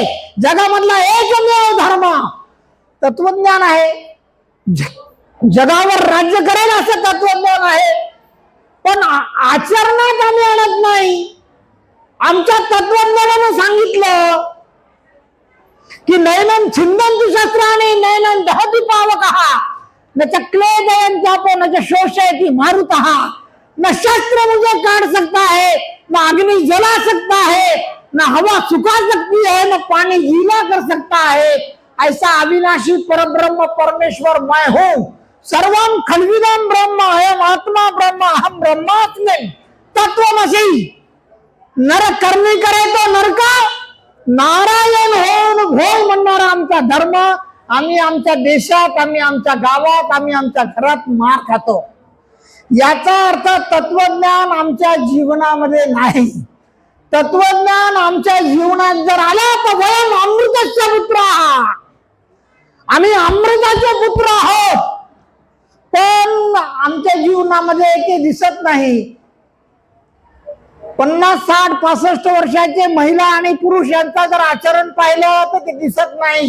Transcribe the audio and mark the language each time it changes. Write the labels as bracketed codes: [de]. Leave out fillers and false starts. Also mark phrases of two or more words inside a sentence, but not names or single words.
[mr] जगामधला एकमेव धर्म तत्वज्ञान आहे. जगावर राज्य करेल असं तत्वज्ञान आहे, पण आचरणात आम्ही आणत नाही. आमच्या तत्वज्ञानानं सांगितलं की [sa] नैनं छिंदन्ति शस्त्राणि नैनं दहति पावकः न च क्लेदयन् चापो न च शोषयति मारुतः. [hi] न शस्त्र मुझे काट सकता है, न अग्नि जला सकता है, न हवा सुखा सकती है, न पानी गीला कर सकता है. ऐसा अविनाशी परब्रह्म परमेश्वर मैं हूं. [sa] सर्वं खल्विदं ब्रह्म, अयम आत्मा ब्रह्म, अहम ब्रह्मास्मि तत्वमसि. [hi] नर करणी करे तो नरका, [mr] नारायण होऊन भोग म्हणणारा आमचा धर्म. आम्ही आमच्या देशात, आम्ही आमच्या गावात, आम्ही आमच्या घरात मार खातो. याचा अर्थ तत्वज्ञान आमच्या जीवनामध्ये नाही. तत्वज्ञान आमच्या जीवनात जर आला तर [sa] वयम अमृतस्य पुत्र, [mr] आम्ही अमृताचे पुत्र आहोत. पण आमच्या जीवनामध्ये ते दिसत नाही. 50, 60, 65 वर्षाचे महिला आणि पुरुष यांचा जर आचरण पाहिलं तर ते दिसत नाही.